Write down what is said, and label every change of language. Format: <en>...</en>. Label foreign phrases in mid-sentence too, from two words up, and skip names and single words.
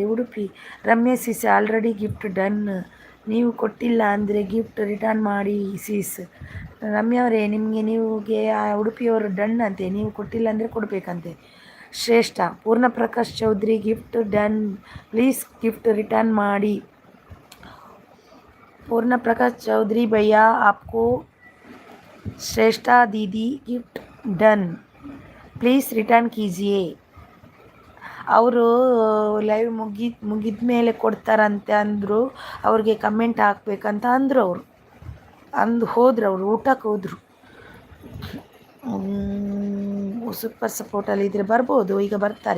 <en>Udupi Ramya sis already gift done.</en> <kn>ನೀವು ಕೊಟ್ಟಿಲ್ಲ ಅಂದರೆ</kn> <en>gift return</en> <kn>ಮಾಡಿ ಸಿಸ್. ರಮ್ಯಾ ಅವರೇ, ನೀವುಗೆ ಉಡುಪಿಯವರು ಡನ್ ಅಂತೆ, ನೀವು ಕೊಟ್ಟಿಲ್ಲ ಅಂದರೆ ಕೊಡಬೇಕಂತೆ.</kn> <en>ಶ್ರೇಷ್ಠ ಪೂರ್ಣಪ್ರಕಾಶ್ ಚೌಧರಿ gift done, please gift return ಮಾಡಿ.</en> <hi>पूर्ण प्रकाश चौधरी भैया आपको श्रेष्ठा दीदी</hi> <en>gift done, please return</en> <hi>कीजिए.</hi> <kn>ಅವರು ಲೈವ್ ಮುಗಿದ ಮೇಲೆ ಕೊಡ್ತಾರಂತೆ ಅಂದರು. ಅವ್ರಿಗೆ ಕಮೆಂಟ್ ಹಾಕ್ಬೇಕಂತ ಅಂದರು. ಹೋದ್ರು, ಅವರು ಊಟಕ್ಕೆ ಹೋದರು. ಸೂಪರ್ ಸಪೋರ್ಟಲ್ಲಿದ್ದರೆ ಬರ್ಬೋದು, ಈಗ ಬರ್ತಾರೆ.</kn>